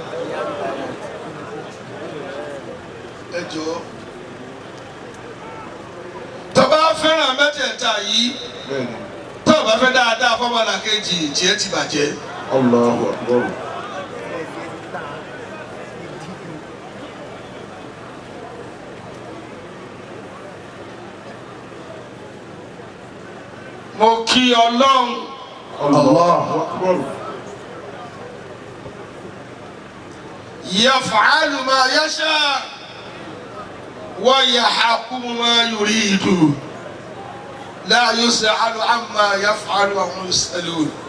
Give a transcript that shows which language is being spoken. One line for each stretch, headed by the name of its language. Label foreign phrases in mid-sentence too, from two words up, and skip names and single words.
Yoruba: ẹ jọ̀ọ́ tó o bá fẹ́ràn mẹ́tẹ̀ẹ̀ta yìí tó o bá fẹ́ dáadáa fọ́mọlàkejì tiẹ̀ ti bàjẹ́.
Arabic: الله أكبر.
Yoruba: mo kí Ọlọ́run.
Arabic: الله أكبر. يفعل ما يشاء ويحكم ما يريد لا يسأل عما يفعل وهم يسألون